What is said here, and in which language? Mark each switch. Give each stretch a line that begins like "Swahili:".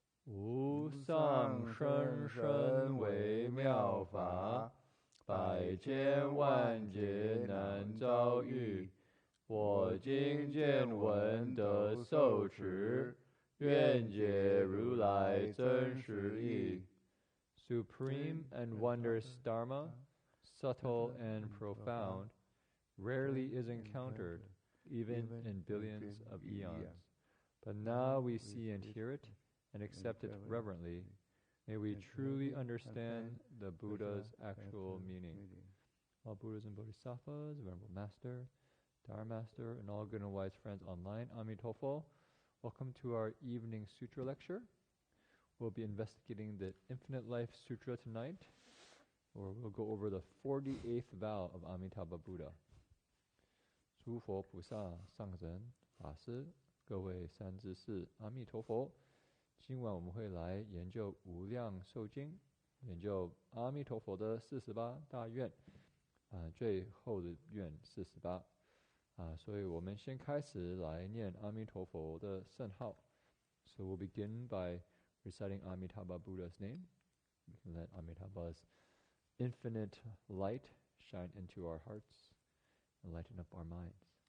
Chinese: 无上甚深微妙法，百千万劫难遭遇。我今见闻得受持，愿解如来真实义。
English: Supreme and wondrous Dharma, subtle and profound, rarely is encountered, even in billions of eons. But now we see and hear it, and accept it reverently. May we truly understand the Buddha's actual meaning. All Buddhas and Bodhisattvas, Venerable Master, Dharma Master, and all good and wise friends online, Amitofo, welcome to our evening sutra lecture. We'll be investigating the Infinite Life Sutra tonight, or we'll go over the 48th vow of Amitabha Buddha.
Chinese: 诸佛菩萨、上人、法师、各位三知识，阿弥陀佛。今晚我们会来研究《无量寿经》，研究阿弥陀佛的48大愿，最后的愿48。所以我们先开始来念阿弥陀佛的圣号。
English: So we'll begin by reciting Amitabha Buddha's name. We can let Amitabha's infinite light shine into our hearts and lighten up our minds.